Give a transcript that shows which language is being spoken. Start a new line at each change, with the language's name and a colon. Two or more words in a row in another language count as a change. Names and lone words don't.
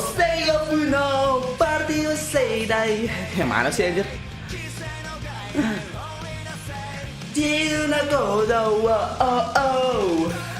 Japanese: 性オフのパーティー世代
Indonesian: mana sih anjir
Japanese: 自由な行動を